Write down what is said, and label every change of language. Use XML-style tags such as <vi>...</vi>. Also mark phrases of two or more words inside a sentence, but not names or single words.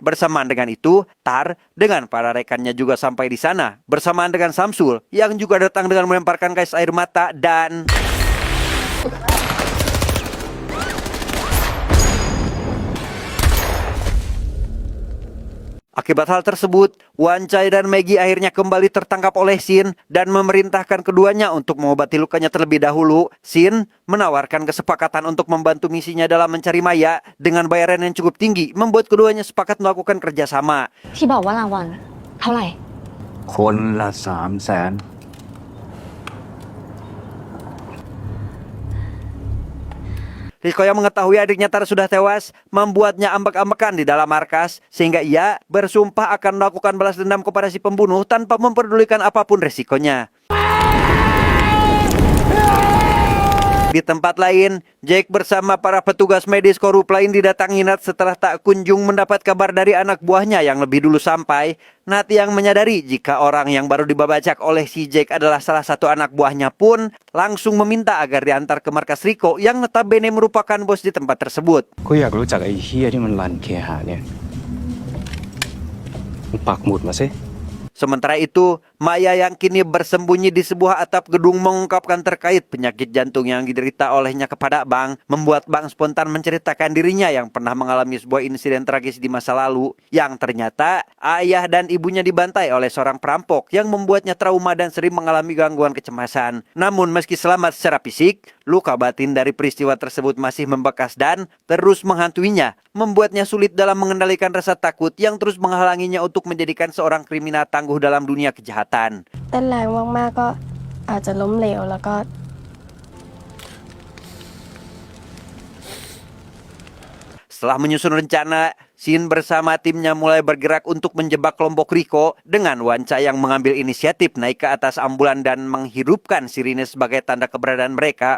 <id>Bersamaan dengan itu, Tar dengan para rekannya juga sampai di sana bersamaan dengan Samsul yang juga datang dengan melemparkan gas air mata dan akibat hal tersebut, Wancai dan Maggie akhirnya kembali tertangkap oleh Shin dan memerintahkan keduanya untuk mengobati lukanya terlebih dahulu. Shin menawarkan kesepakatan untuk membantu misinya dalam mencari Maya dengan bayaran yang cukup tinggi, membuat keduanya sepakat melakukan kerjasama.</id> <th>ที่บอกว่ารางวัลเท่าไหร่ คนละ300,000</th> <id>Riko yang mengetahui adiknya Tar sudah tewas membuatnya ambek-ambekan di dalam markas sehingga ia bersumpah akan melakukan balas dendam kepada si pembunuh tanpa memperdulikan apapun resikonya. Di tempat lain, Jake bersama para petugas medis korup lain didatangi Nat setelah tak kunjung mendapat kabar dari anak buahnya yang lebih dulu sampai. Nat yang menyadari jika orang yang baru dibabacak oleh si Jake adalah salah satu anak buahnya pun langsung meminta agar diantar ke markas Riko yang notabene merupakan bos di tempat tersebut.</id> <th>ก็อยากรู้จักไอ้เฮียที่มันรันเคหะเนี่ยมึงปักหมุดมาสิ</th> <id>Sementara itu, Maya yang kini bersembunyi di sebuah atap gedung mengungkapkan terkait penyakit jantung yang diderita olehnya kepada Bang, membuat Bang spontan menceritakan dirinya yang pernah mengalami sebuah insiden tragis di masa lalu, yang ternyata ayah dan ibunya dibantai oleh seorang perampok yang membuatnya trauma dan sering mengalami gangguan kecemasan. Namun meski selamat secara fisik, luka batin dari peristiwa tersebut masih membekas dan terus menghantuinya, membuatnya sulit dalam mengendalikan rasa takut yang terus menghalanginya untuk menjadikan seorang kriminal tangguh dalam dunia kejahatan.</id> <th>เต้นแรงมากๆก็อาจจะล้มเหลวแล้วก็</th> <id>Setelah menyusun rencana, Shin bersama timnya mulai bergerak untuk menjebak kelompok Riko dengan Wancai yang mengambil inisiatif naik ke atas ambulan dan menghirupkan sirine sebagai tanda keberadaan mereka.</id>